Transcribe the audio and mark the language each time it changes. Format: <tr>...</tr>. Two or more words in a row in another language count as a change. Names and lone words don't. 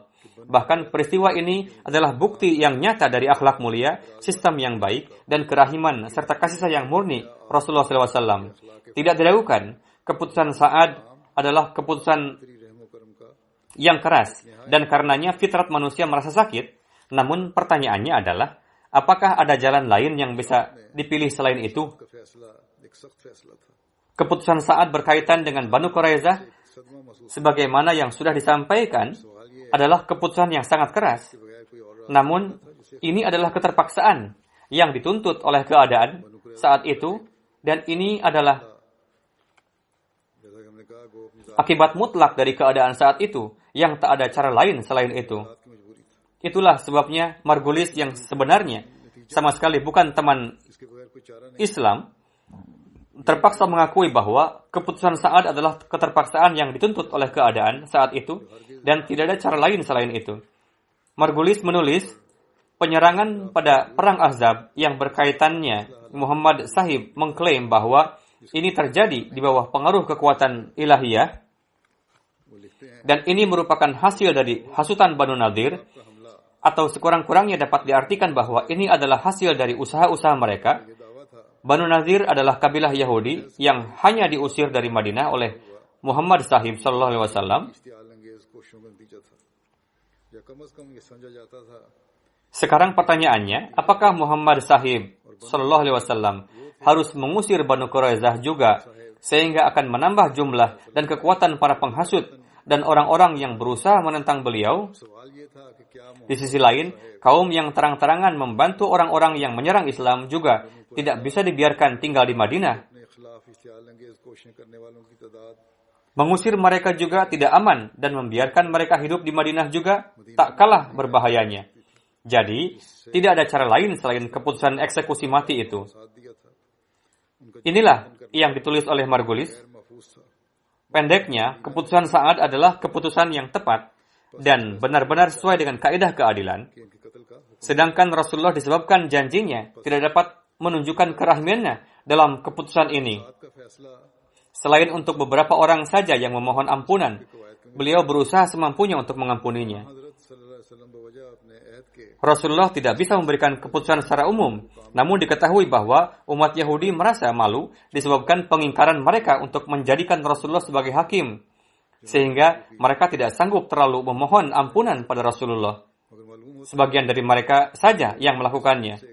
<id>Bahkan peristiwa ini adalah bukti yang nyata dari akhlak mulia, sistem yang baik, dan kerahiman serta kasih sayang murni Rasulullah SAW. Tidak diragukan, keputusan Sa'ad adalah keputusan yang keras, dan karenanya fitrat manusia merasa sakit. Namun pertanyaannya adalah, apakah ada jalan lain yang bisa dipilih selain itu?</id> <ur>کا فیصلہ ایک سخت فیصلہ تھا.</ur> <id>Keputusan Sa'ad berkaitan dengan Banu Quraizah,</id> <ur>صدمہ محسوس</ur> <id>sebagaimana yang sudah disampaikan, adalah keputusan yang sangat keras.</id> <ur>بغیر کوئی اور</ur> <id>Namun, ini adalah keterpaksaan yang dituntut oleh keadaan saat itu, dan ini adalah</id> <ur>جیسا کہ ہم نے کہا وہ اپنی</ur> <id>akibat mutlak dari keadaan saat itu, yang tak ada cara lain selain itu.</id> <ur>ذات کی مجبوری تھی.</ur> <id>Itulah sebabnya Margulis yang sebenarnya sama sekali bukan teman</id> <ur>اس کے بغیر کوئی چارہ نہیں.</ur> <id>Islam, terpaksa mengakui bahwa keputusan Sa'ad adalah keterpaksaan yang dituntut oleh keadaan saat itu dan tidak ada cara lain selain itu. Margulis menulis, penyerangan pada Perang Ahzab yang berkaitannya Muhammad Sahib mengklaim bahwa ini terjadi di bawah pengaruh kekuatan ilahiyah</id> <ur>وہ لکھتے ہیں</ur> <id>dan ini merupakan hasil dari hasutan Banu Nadir,</id> <ur>کا حملہ</ur> <id>atau sekurang-kurangnya dapat diartikan bahwa ini adalah hasil dari usaha-usaha mereka.</id> <ur>یہ دعویٰ تھا</ur> <id>Banu Nadir adalah kabilah Yahudi yang hanya diusir dari Madinah oleh Muhammad Sahib</id> <ar>صلى الله عليه وسلم.</ar> <ur>اشتعال انگیز کوششوں کا نتیجہ تھا یا کم سے کم یہ سمجھا جاتا تھا</ur> <id>Sekarang pertanyaannya, apakah Muhammad Sahib</id> <ar>صلى الله عليه وسلم</ar> <id>harus mengusir Banu Quraizah juga sehingga akan menambah jumlah dan kekuatan para penghasut dan orang-orang yang berusaha menentang beliau?</id> <ur>سوال یہ تھا کہ کیا</ur> <id>Di sisi lain, kaum yang terang-terangan membantu orang-orang yang menyerang Islam juga tidak bisa dibiarkan tinggal di Madinah.</id> <ur>اپنے خلاف اشتعال انگیز کوششیں کرنے والوں کی تعداد</ur> <id>Mengusir mereka juga tidak aman dan membiarkan mereka hidup di Madinah juga tak kalah berbahayanya. Jadi, tidak ada cara lain selain keputusan eksekusi mati itu.</id> <ur>ساتھ دیا تھا ان کا</ur> <id>Inilah yang ditulis oleh Margulis.</id> <ur>غیر محفوظ تھا</ur> <id>Pendeknya, keputusan Sa'ad adalah keputusan yang tepat dan benar-benar sesuai dengan kaidah keadilan.</id> <ur>کہ ان کے قتل کا حکم</ur> <id>Sedangkan Rasulullah disebabkan janjinya tidak dapat menunjukkan kerahimannya dalam keputusan ini.</id> <ur>کا فیصلہ</ur> <id>Selain untuk beberapa orang saja yang memohon ampunan, beliau berusaha semampunya untuk mengampuninya.</id> <ur>حضرت</ur> <ar>صلى الله عليه وسلم</ar> <ur>بوجہ اپنے عہد کے</ur> <id>Rasulullah tidak bisa memberikan keputusan secara umum, namun diketahui bahwa umat Yahudi merasa malu disebabkan pengingkaran mereka untuk menjadikan Rasulullah sebagai hakim. sehingga mereka tidak sanggup terlalu memohon ampunan pada Rasulullah. Sebagian dari mereka saja yang melakukannya.</id>